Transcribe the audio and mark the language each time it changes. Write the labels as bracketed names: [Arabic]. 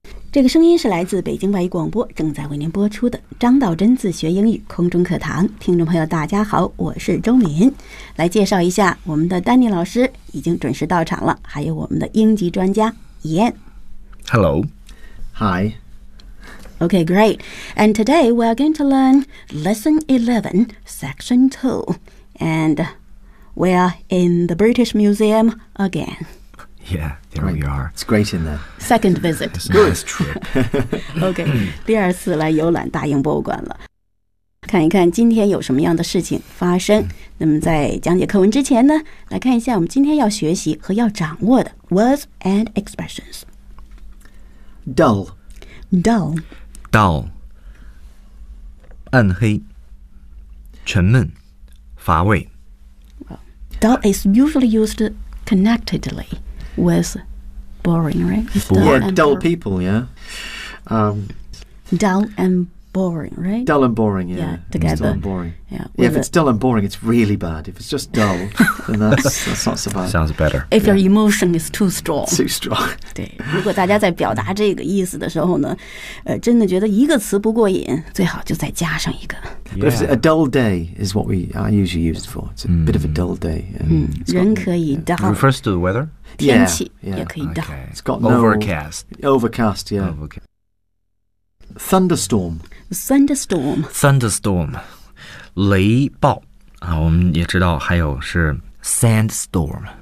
[Chinese] 这个声音是来自北京外语广播正在为您播出的张道真自学英语空中课堂。听众朋友大家好，我是周敏。来介绍一下，我们的丹尼老师已经准时到场了，还有我们的英籍专家 Ian。 [English] Hello. Hi. Okay, great. And today we are going to learn Lesson 11, Section 2. And we are in the British Museum again. Yeah, there right. we are. It's great in there. Second visit. It's a good nice trip. [Chinese] Okay, 第二次来游览大英博物馆了。看一看今天有什么样的事情发生。那么在讲解课文之前呢，来看一下我们今天要学习和要掌握的 [English] words and expressions. Dull. Dull. [Chinese] Dull. 暗黑沉闷乏味 [English] Dull is usually used connectedly with boring, right? Dull yeah, dull people, yeah. Dull and boring, right? Dull and boring, yeah. Yeah, together. Dull and boring. Yeah, if it's dull and boring, it's really bad. If it's just dull, then that's not so bad. Sounds better. If your emotion is too strong. Too strong. [Chinese] 对，如果大家在表达这个意思的时候呢，真的觉得一个词不过瘾，最好就再加上一个。 [English] Yeah. But if it's a dull day is what I usually use it for. It's a bit of a dull day. [Chinese] Mm. 人可以 dull. [English] It refers to the weather? [Chinese] 天气也可以 dull. [English] Okay. It's got overcast. Overcast, yeah. Overcast. Thunderstorm. Thunderstorm. [Chinese] Thunderstorm. 雷暴、啊、我们也知道还有是 sandstorm.、